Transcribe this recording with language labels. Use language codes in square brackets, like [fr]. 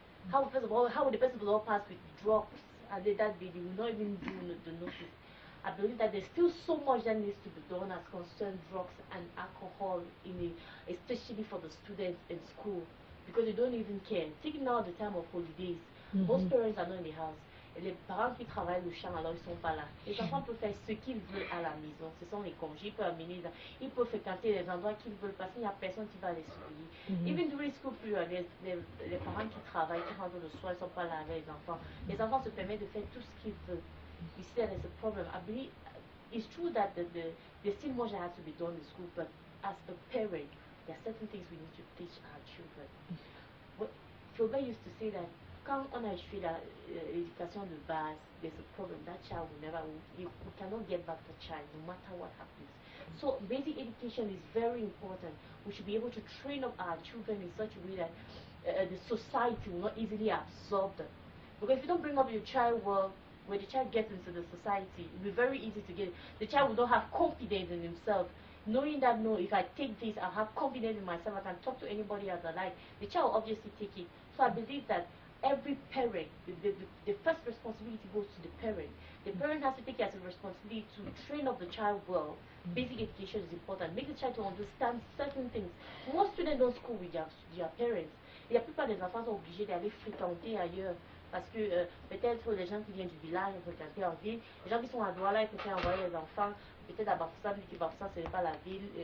[en] How would the person all pass with drugs? And they will not even do the notice. I believe that there's still so much that needs to be done as concerns drugs and alcohol, especially for the students in school, because they don't even care. Take now the time of holidays. Most parents are not in the house. [fr] Et les parents qui travaillent le champ, alors ils sont pas là. Les enfants peuvent faire ce qu'ils veulent à la maison. Ce sont les congés. Ils peuvent amener, ils peuvent fréquenter les endroits qu'ils veulent parce qu'il n'y a personne qui va les surveiller. [en] Even during school period, [fr] les parents qui travaillent, qui rentrent le soir, ils sont pas là avec les enfants. Les enfants se permettent de faire tout ce qu'ils veulent. [en] You see, there's a problem. I believe it's true that there's still much that has to be done in school, but as a parent, there are certain things we need to teach our children. Flaubert used to say that [fr] quand on a échoué l'éducation de base, [en] there's a problem. That child will never, we cannot get back the child no matter what happens. So basic education is very important. We should be able to train up our children in such a way that the society will not easily absorb them. Because if you don't bring up your child well, when the child gets into the society, it will be very easy to get it. The child will not have confidence in himself. Knowing that, no, if I take this, I'll have confidence in myself, I can talk to anybody as I like. The child will obviously take it. So I believe that every parent, the first responsibility goes to the parent. The parent has to take it as a responsibility to train up the child well. Basic education is important. Make the child to understand certain things. Most students don't school with their parents. [fr] Et la plupart des enfants sont obligés d'aller fréquenter ailleurs. Parce que peut-être les gens qui viennent du village, ils fréquenter en ville. Les gens qui sont à Douala, ils préfèrent envoyer les enfants. Peut-être à Bafoussam, dit que Bafoussam, ce n'est pas la ville.